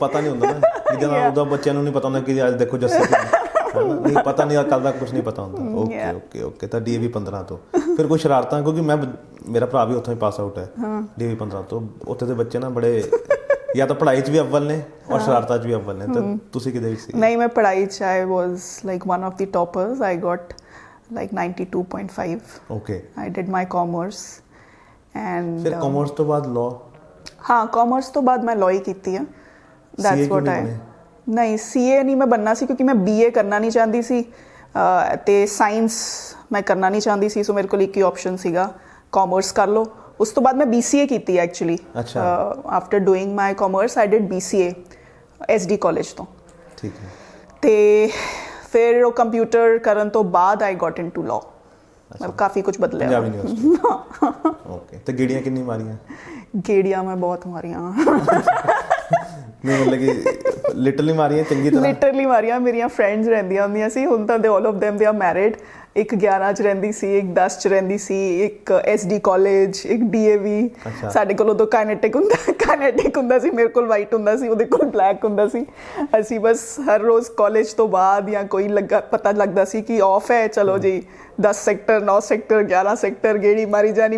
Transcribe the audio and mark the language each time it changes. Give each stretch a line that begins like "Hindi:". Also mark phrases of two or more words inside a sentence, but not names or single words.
Punjabi: ਪਤਾ ਨਹੀਂ ਹੁੰਦਾ ਨਾ, ਜਦੋਂ ਉਹਦਾ ਬੱਚਿਆਂ ਨੂੰ ਨਹੀਂ ਪਤਾ ਹੁੰਦਾ ਕਿ ਅੱਜ ਦੇਖੋ ਜੱਸੀ ਨਹੀਂ ਪਤਾ, ਨਹੀਂ ਕੱਲ ਦਾ ਕੁਝ ਨਹੀਂ ਪਤਾ ਹੁੰਦਾ। ਓਕੇ ਓਕੇ ਓਕੇ। ਤਾਂ DAV 15 ਤੋਂ ਫਿਰ ਕੋਈ ਸ਼ਰਾਰਤਾਂ, ਕਿਉਂਕਿ ਮੇਰਾ ਭਰਾ ਵੀ ਉੱਥੋਂ ਹੀ ਪਾਸ ਆਊਟ ਹੈ DAV 15 ਤੋਂ। ਉੱਥੇ ਦੇ ਬੱਚੇ ਨਾ ਬੜੇ ਜਾਂ ਤਾਂ ਪੜ੍ਹਾਈ 'ਚ ਵੀ ਅਵਲ ਨੇ ਔਰ ਸ਼ਰਾਰਤਾਂ 'ਚ ਵੀ ਅਵਲ ਨੇ। ਤਾਂ ਤੁਸੀਂ ਕਿਹਦੇ ਵਿੱਚ ਸੀ? ਨਹੀਂ, ਮੈਂ ਪੜ੍ਹਾਈ 'ਚ
English: I was like one of the toppers. I got like 92.5। okay। I did my commerce and
Punjabi: ਫਿਰ commerce ਤੋਂ ਬਾਅਦ law? ਹਾਂ, commerce ਤੋਂ ਬਾਅਦ ਮੈਂ law ਹੀ ਕੀਤੀ ਹੈ।
English: that's what I
Punjabi: ਨਹੀਂ, CA ਨਹੀਂ ਮੈਂ ਬਣਨਾ ਸੀ ਕਿਉਂਕਿ ਮੈਂ BA ਕਰਨਾ ਨਹੀਂ ਚਾਹੁੰਦੀ ਸੀ ਤੇ ਸਾਇੰਸ ਮੈਂ ਕਰਨਾ ਨਹੀਂ ਚਾਹੁੰਦੀ ਸੀ। ਸੋ ਮੇਰੇ ਕੋਲ ਇੱਕ ਹੀ ਆਪਸ਼ਨ ਸੀਗਾ, ਕਾਮਰਸ ਕਰ ਲਓ। ਉਸ ਤੋਂ ਬਾਅਦ ਮੈਂ BCA ਕੀਤੀ ਐਕਚੁਅਲੀ।
English: after doing my commerce I did
Punjabi: BCA SD ਕਾਲਜ ਤੋਂ। ਠੀਕ ਹੈ। ਤੇ ਫਿਰ ਉਹ ਕੰਪਿਊਟਰ ਕਰਨ ਤੋਂ ਬਾਅਦ
English: I got into law.
Punjabi: ਮਤਲਬ ਕਾਫੀ ਕੁਝ ਬਦਲਿਆ। ਪੰਜਾਬ ਯੂਨੀਵਰਸਿਟੀ। ਓਕੇ। ਤੇ ਗੇੜੀਆਂ ਕਿੰਨੀ ਮਾਰੀਆਂ? ਗੇੜੀਆਂ ਮੈਂ ਬਹੁਤ ਮਾਰੀਆਂ। ਨਹੀਂ, ਮਤਲਬ ਕਿ ਲਿਟਰਲੀ ਮਾਰੀਆਂ ਚੰਗੀ ਤਰ੍ਹਾਂ? ਲਿਟਰਲੀ ਮਾਰੀਆਂ। ਮੇਰੀਆਂ ਫਰੈਂਡਸ ਰਹਿੰਦੀਆਂ ਹੁੰਦੀਆਂ ਸੀ, ਹੁਣ ਤਾਂ
English: they all of them they are married
Punjabi: ਇੱਕ 11 ਚ ਰਹਿੰਦੀ ਸੀ, ਇੱਕ 10 ਚ ਰਹਿੰਦੀ ਸੀ, ਇੱਕ SD ਕਾਲਜ, ਇੱਕ DAV। ਸਾਡੇ ਕੋਲ ਉਦੋਂ ਕਾਈਨੈਟਿਕ ਹੁੰਦਾ ਸੀ, ਮੇਰੇ ਕੋਲ ਵਾਈਟ ਹੁੰਦਾ ਸੀ, ਉਹਦੇ ਕੋਲ ਬਲੈਕ ਹੁੰਦਾ ਸੀ। ਅਸੀਂ ਬਸ ਹਰ ਰੋਜ਼ ਕਾਲਜ ਤੋਂ ਬਾਅਦ ਜਾਂ ਕੋਈ ਪਤਾ ਲੱਗਦਾ ਸੀ ਕਿ ਆਫ ਹੈ, ਚਲੋ ਜੀ 10 ਸੈਕਟਰ 9 ਸੈਕਟਰ 11 ਸੈਕਟਰ ਗੇੜੀ ਮਾਰੀ ਜਾਣੀ।